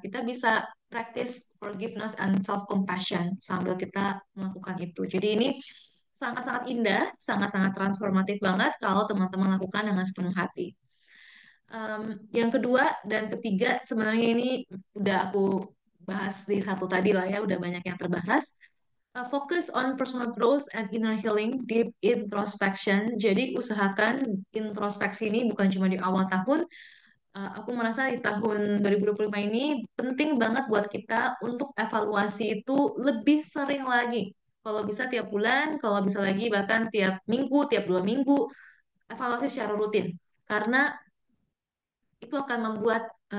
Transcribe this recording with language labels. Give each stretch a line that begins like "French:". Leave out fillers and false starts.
Indonesian: Kita bisa
English: practice forgiveness and self-compassion
Indonesian: sambil kita melakukan itu. Jadi ini sangat-sangat indah, sangat-sangat transformatif banget kalau teman-teman lakukan dengan sepenuh hati. Yang kedua dan ketiga sebenarnya ini udah aku bahas di satu tadi lah ya, udah banyak yang terbahas.
English: Focus on personal growth and inner healing, deep introspection.
Indonesian: Jadi usahakan introspeksi ini bukan cuma di awal tahun. Aku merasa di tahun 2025 ini penting banget buat kita untuk evaluasi itu lebih sering lagi. Kalau bisa tiap bulan, kalau bisa lagi bahkan tiap minggu, tiap 2 minggu, evaluasi secara rutin. Karena itu akan membuat